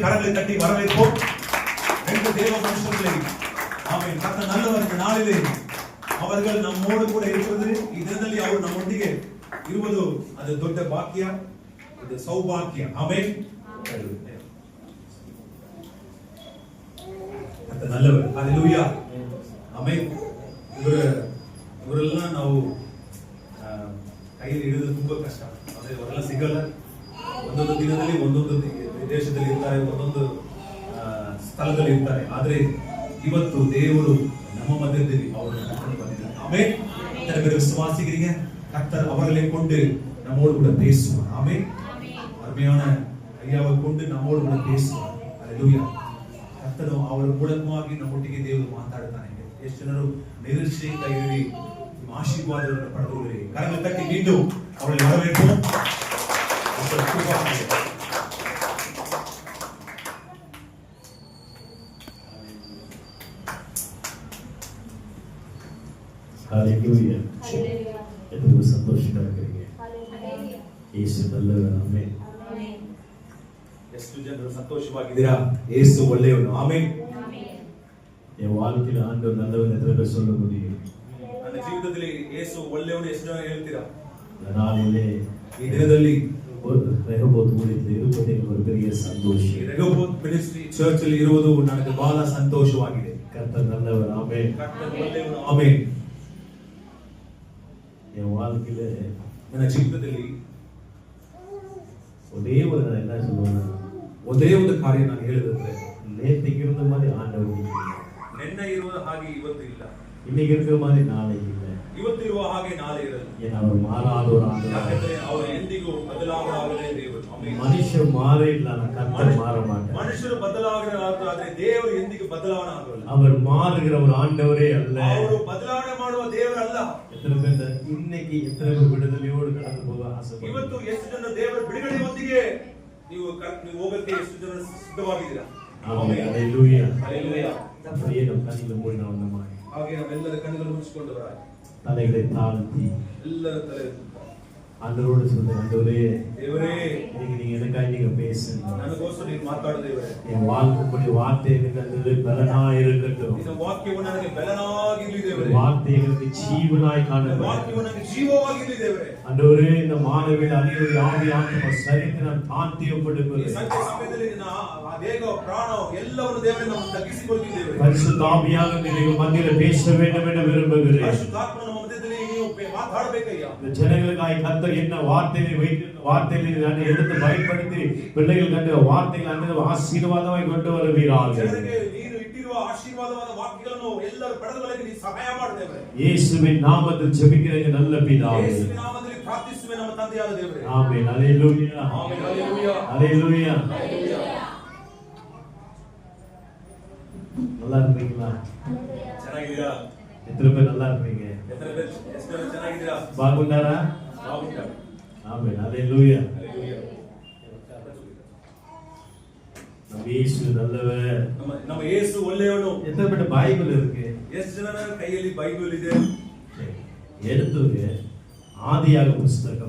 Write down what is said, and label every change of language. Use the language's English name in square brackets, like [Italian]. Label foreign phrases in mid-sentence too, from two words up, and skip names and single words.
[Tamil] கரங்களை தட்டி வரவேற்போம். 2 தேவ மனுஷர்களை ஆமென். கர்த்தர் நல்லவர். இந்த நாளிலே அவர்கள் நம்மோடு கூட இருக்கிறது [Kannada] ಇದರಲ್ಲಿ ಅವರು ನಮ್ಮೊಂದಿಗೆ ಇರುವುದು ಅದು ದೊಡ್ಡ ಭಾಗ್ಯ, ಅದು ಸೌಭಾಗ್ಯ. ಆಮೆನ್. [Tamil] ಕರ್ತರ நல்லவர். ஹalleluya. [Kannada] ಆಮೆನ್. ಇವರೆಲ್ಲ ನಾವು ಕೈಯಲ್ಲಿ ಹಿಡಿದು ತುಂಬಾ ಕಷ್ಟ. ಅಂದ್ರೆ ಅವರೆಲ್ಲ ಸಿಗಲ್ಲ. ಒಂದೊಂದು ದಿನದಲ್ಲಿ ಒಂದೊಂದು ದೇಶದಲ್ಲಿ ಇರ್ತಾರೆ, ಒಂದೊಂದು ಸ್ಥಳದಲ್ಲಿ ಇರ್ತಾರೆ. ಆದ್ರೆ ಇವತ್ತು ದೇವರು ನಮ್ಮ ಮಧ್ಯದಲ್ಲಿ ಅವರು ಕರ್ಕೊಂಡು ಬಂದಿದ್ದಾರೆ. ಆಮೆನ್. [Tamil] ಇತರ விசுவாசிக்கிறீங்க கர்த்தர் அவர்களை கொண்டு நம்மோடு கூட பேசுவார். ஆமென். அருமையான ஐயாவை கொண்டு நம்மோடு கூட பேசுவார். ஹalleluya. [Kannada] ಕರ್ತನು ಅವರ ಮೂಲಕವಾಗಿ ನಮ್ಮೊಟ್ಟಿಗೆ ದೇವರು ಮಾತಾಡ್ತಾನೆ. ಎಷ್ಟು ಜನರು ನಿರೀಕ್ಷೆಯಿಂದ ಇರಿ ಆಶೀರ್ವಾದಗಳನ್ನು ಪಡೆದುಕೊಳ್ಳಿ. ಕರಗಳು ತಟ್ಟಿ ಮೀண்டும் ಅವರಲ್ಲಿ வரவேற்பு. [Tamil] ஹalleluya. எவ்வளவு சந்தோஷமா இருக்கீங்க. ஹalleluya. இயேசு நல்லவர். ஆமென். [Kannada] ಆಮೆನ್. ಎಷ್ಟು ಜನರು ಸಂತೋಷವಾಗಿದ್ದೀರಾ? ಯೇಸು ಒಳ್ಳೆಯವನು. ಆಮೆನ್. ಆಮೆನ್. [Tamil] என் வாழ்க்கையில ஆண்டவர் நல்லவர் எத்தனை பேர் சொல்ல முடியும்? [Kannada] ನನ್ನ ಜೀವಿತದಲ್ಲಿ ಯೇಸು ಒಳ್ಳೆಯವನು ಎಷ್ಟು ಜನ ಹೇಳ್ತೀರಾ? [Tamil] நாளிலே [Kannada] ಈ ದಿನದಲ್ಲಿ [Tamil] ரெகோபோத் ஊழியத்தில் இருப்பது எனக்கு ஒரு பெரிய சந்தோஷம். [Kannada] ரெகோபோத் மினிஸ்ட்ரி சர்ச் ಅಲ್ಲಿ ಇರುವುದು ನನಗೆ ಬಹಳ ಸಂತೋಷವಾಗಿದೆ. [Tamil] கர்த்தர் நல்லவர். ஆமென். [Kannada] ಕರ್ತನು ಒಳ್ಳೆಯವನು. ಆಮೆನ್. [Tamil] என் வாழ்க்கையில [Kannada] ನನ್ನ ಜೀವಿತದಲ್ಲಿ [Tamil] ஒரே ஒரு நான் என்ன சொல்லுவேன்னா, [Kannada] ಒಂದೇ ಒಂದು ಕಾರ್ಯ ನಾನು ಹೇಳಿದ್ರೆ, [Tamil] நேற்றுக்கு இருந்த மாதிரி ஆண்டவர் [Kannada] ನಿನ್ನೆ ಇರುವ ಹಾಗೆ ಇವತ್ತು ಇಲ್ಲ, [Tamil] இன்னைக்கு இருக்கிற மாதிரி நாளை இல்லை. [Kannada] ಇವತ್ತು ಇರುವ ಹಾಗೆ ನಾಳೆ ಇರಲ್ಲ. [Tamil] ஏன்னா அவர் மாறாத ஒரு ஆண்டவர். [Kannada] ಯಾಕಂದ್ರೆ ಅವರು ಎಂದಿಗೂ ಬದಲಾಗದೆ ದೇವರು. ಆಮೆನ್. [Tamil] மனுஷன் மாறிಲ್ಲ, கர்த்தர் மாற மாட்டார். [Kannada] ಮನುಷ್ಯರು ಬದಲಾಗಬಹುದು, ಆದರೆ ದೇವರು ಎಂದಿಗೂ ಬದಲಾವಣೆ ಆಗಲ್ಲ. [Tamil] அவர் மாறுகிற ஒரு ஆண்டவரே அல்ல. [Kannada] ಅವರು ಬದಲಾವಣೆ ಮಾಡುವ ದೇವರಲ್ಲ. [Tamil] எத்தனை பேர் இன்னைக்கு எத்தனை பேர் விடுதலையோடு கடந்து போக ஆசைப்படுறீங்க? [Kannada] ಇವತ್ತು ಎಷ್ಟು ಜನ ದೇವರ ಬಿಡುಗಡೆಯೊಂದಿಗೆ ನೀವು ಹೋಗಕ್ಕೆ ಎಷ್ಟು ಜನ ಸಿದ್ಧವಾಗಿದ್ದೀರಾ? [Tamil] ஆமென். ஹalleluya. ஹalleluya. அப்படியே நம்ம கண்களை மூடி [Kannada] ನಾವು ನಮ್ಮ ಹಾಗೆ ನಾವೆಲ್ಲರ ಕಣ್ಣುಗಳನ್ನು ಮುಚ್ಚಿಕೊಂಡವರಾಗಿ [Tamil] தலைகளை தாழ்த்தி [Kannada] ಎಲ್ಲರ ತಲೆ [Tamil] ஆண்டவரோடு சொல்லுங்க, ஆண்டவரே [Kannada] ದೇವರೇ, [Tamil] நீங்க எனக்காக நீங்க பேசுங்க. [Kannada] ನನಗೋಸ್ಕರ ನೀವು ಮಾತಾಡು ದೇವರೇ. [Tamil] என் வாழ்க்கைப்படி வார்த்தை எனக்கு பலனா இருக்கட்டும். [Kannada] ನಿನ್ನ ವಾಕ್ಯವು ನನಗೆ ಬಲನಾಗಿರಲಿ ದೇವರೇ. [Tamil] வார்த்தை எனக்கு ஜீவனாய் காணப்படும். [Kannada] ವಾಕ್ಯವು ನನಗೆ ಜೀವವಾಗಿರಲಿ ದೇವರೇ. [Tamil] ஆண்டவரே, இந்த மாணவின் அனைவருடைய ஆவி ஆத்ம சரீரத்தை நான் தாழ்த்தி [Kannada] ಈ [Tamil] ஒப்புக்கொடுக்கிறேன். [Kannada] ಸಂಜೆ ಸಮಯದಲ್ಲಿ ನಿನ್ನ ದೇಹ ಪ್ರಾಣ ಎಲ್ಲವನ್ನು ದೇವರೇ ನಾವು ತಗ್ಗಿಸಿಕೊಳ್ತೀವಿ ದೇವರೇ. [Tamil] பரிசுத்த ஆவியாக நீங்கள் மத்தியில பேச வேண்டும் என்று விரும்புகிறேன். [Kannada] ಪರಿಶುದ್ಧಾತ್ಮ ನಮ್ಮ ಮಧ್ಯದಲ್ಲಿ ನೀವು ಮಾತಾಡಬೇಕಯ್ಯ. [Tamil] இந்த ஜனங்களுக்காய் கர்த்தர் என்ன வார்த்தையை வைத்து வார்த்தைகளை நான் எடுத்து பயன்படுத்தி பிள்ளைகள் கண்ட வார்த்தைகள் அந்த ஆசீர்வாதமாய் கொண்டு வருவீராக. [Kannada] ಜನರಿಗೆ ನೀನು ಇಟ್ಟಿರುವ ಆಶೀರ್ವಾದವಾದ ವಾಕ್ಯಗಳನ್ನು ಎಲ್ಲರೂ ಪಡೆದುಕೊಳ್ಳಲು ನೀನು ಸಹಾಯ ಮಾಡು ದೇವರೇ. [Tamil] இயேசுவின் நாமத்தில் ஜெபிக்கிறேன் நல்ல பிதாவே. [Kannada] ಯೇಸುವಿನ ನಾಮದಲ್ಲಿ ಪ್ರಾರ್ಥಿಸುವೆ ನಮ್ಮ ತಂದೆಯಾದ ದೇವರೇ. [Tamil] ஆமென். ஹalleluya. [Kannada] ಆಮೆನ್. ಹalleluya. [Tamil] ஹalleluya. நல்லா இருக்கீங்களா? [Kannada] ಚೆನ್ನಾಗಿದ್ದೀರಾ? [Tamil] எத்தனை பேர் நல்லா இருக்கீங்க? [Kannada] ಎಷ್ಟು ಜನ ಚೆನ್ನಾಗಿದ್ದೀರಾ? [Telugu] బాగున్నారా? బాగుంటారు. [Tamil] ஆமென். ஹalleluya. [Kannada] ಹalleluya. [Tamil] நம்ம இயேசு நல்லவர். [Kannada] ನಮ್ಮ ಯೇಸು ಒಳ್ಳೆಯವನು. [Tamil] எத்தனை பேர் பைபிள் இருக்கு? [Kannada] ಎಷ್ಟು ಜನರ ಕೈಯಲ್ಲಿ ಬೈಬಲ್ ಇದೆ? [Tamil] எடுத்துங்க ஆதியாக புஸ்தகம்